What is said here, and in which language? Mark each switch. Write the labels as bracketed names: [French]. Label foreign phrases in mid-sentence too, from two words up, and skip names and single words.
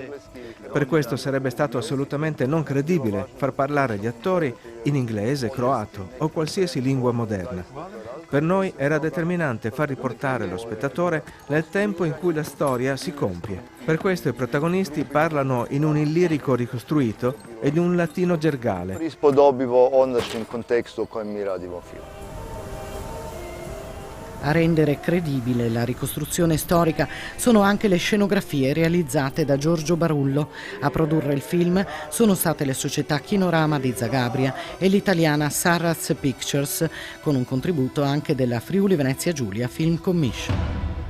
[Italian] Per questo sarebbe stato assolutamente non credibile far parlare gli attori in inglese, croato o qualsiasi lingua moderna. Per noi era determinante far riportare lo spettatore nel tempo in cui la storia si compie. Per questo i protagonisti parlano in un illirico ricostruito e in un latino gergale. [Croatian] Prispodobivo ondašnjem kontekstu u kojem mi radimo film. [Italian] A rendere credibile la ricostruzione storica sono anche le scenografie realizzate da Giorgio Barullo. A produrre il film sono state le società Kinorama di Zagabria e l'italiana Sarraz Pictures, con un contributo anche della Friuli Venezia Giulia Film Commission.